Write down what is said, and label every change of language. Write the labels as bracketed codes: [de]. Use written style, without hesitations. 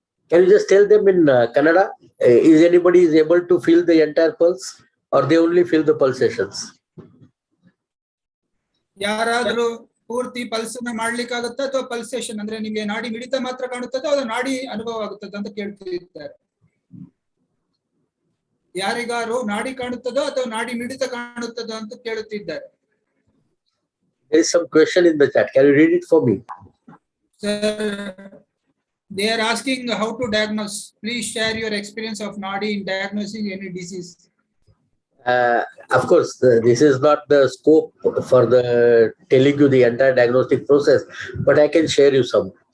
[en] Can you just tell them in Kannada? Is anybody is able to feel the entire pulse, or they only feel the pulsations? [kn] ಯಾರಾದ್ರೂ ಪೂರ್ತಿ pulse ಮಾಡ್ಲಿಕ್ಕಾಗುತ್ತಾ ಅಥವಾ pulsation ಅಂದ್ರೆ ನಿಮಗೆ ನಾಡಿ ಮಿಡಿತ ಮಾತ್ರ ಕಾಣುತ್ತದೆ ಅದು ನಾಡಿ ಅನುಭವ ಆಗುತ್ತದೆ ಅಂತ ಕೇಳ್ತಿದ್ದಾರೆ. ಯಾರಿಗಾರು ನಾಡಿ ಕಾಣುತ್ತದೋ ಅಥವಾ ನಾಡಿ ಮಿಡಿತ ಕಾಣುತ್ತದೋ ಅಂತ ಕೇಳುತ್ತಿದ್ದಾರೆ. [en] There is some question in the chat. Can you read it for me? Sir, they are asking how to diagnose. Please share your experience of Nadi in diagnosing any disease. Of course, this is not the scope for the telling you the entire diagnostic process, but I can share you some.